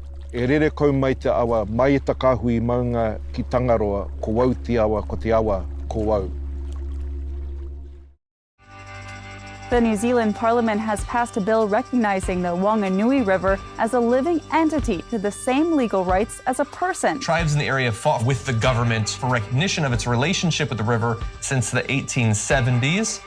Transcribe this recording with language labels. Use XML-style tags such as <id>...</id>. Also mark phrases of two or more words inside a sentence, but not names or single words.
<mi>E rere kau mai te awa, mai e takahui maunga ki Tangaroa, ko wau te awa, ko te awa, ko wau.</mi> <en>The New Zealand Parliament has passed a bill recognizing the Whanganui River as a living entity to the same legal rights as a person. Tribes in the area fought with the government for recognition of its relationship with the river since the 1870s.</en>